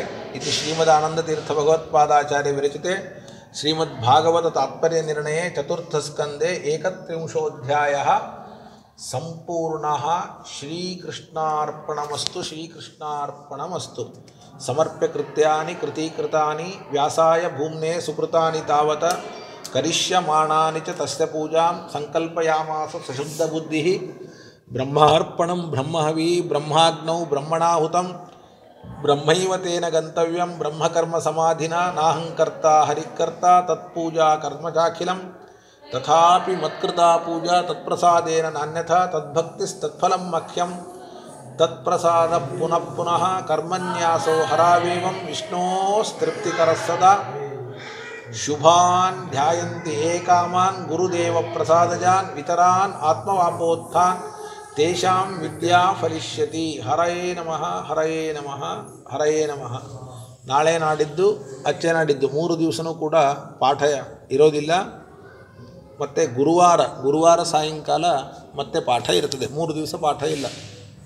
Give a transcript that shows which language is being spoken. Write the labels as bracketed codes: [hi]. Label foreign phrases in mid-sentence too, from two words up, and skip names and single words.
[sa] ಇದು श्रीमदानन्दतीर्थ भगवत्पादाचार्य विरचिते श्रीमद्भागवत तात्पर्य निर्णय चतुर्थस्कन्धे 31 सम्पूर्णः. श्रीकृष्णार्पणमस्तु. समर्प्य कृत्यानि कृतीकृतानि व्यासाय भूम्ने सुकृतानि तावत करिष्यमाणानि च तस्य पूजां सङ्कल्पयामास सशुद्धबुद्धिः. ब्रह्मार्पणं ब्रह्महवि ब्रह्माग्नौ ब्रह्मणाहुतं ब्रह्मैव तेन गन्तव्यं ब्रह्मकर्म समाधिन नाहङ्कर्ता हरिकर्ता तत्पूजा कर्म चाखिलं तथापि मत्कृता पूजा तत्प्रसादेन नान्यथा तद्भक्तिस्तत्फलं मख्यं तत्प्रसाद पुनः पुनः कर्मन्यासो हरावेवं विष्णोस्तृप्तिकरः सदा. शुभान् ध्यायन्ति एकामान् गुरुदेव प्रसादजान् वितरान् आत्मवापोत्थान् तेषां विद्या फलिष्यति. हरये नमः हरये नमः हरये नमः. [kn] ನಾಳೆ ನಾಡಿದ್ದು ಅಚ್ಚೆ ನಾಡಿದ್ದು 3 ದಿವಸನೂ ಕೂಡ ಪಾಠ ಇರೋದಿಲ್ಲ. ಮತ್ತು ಗುರುವಾರ ಸಾಯಂಕಾಲ ಮತ್ತೆ ಪಾಠ ಇರ್ತದೆ. 3 ದಿವಸ ಪಾಠ ಇಲ್ಲ.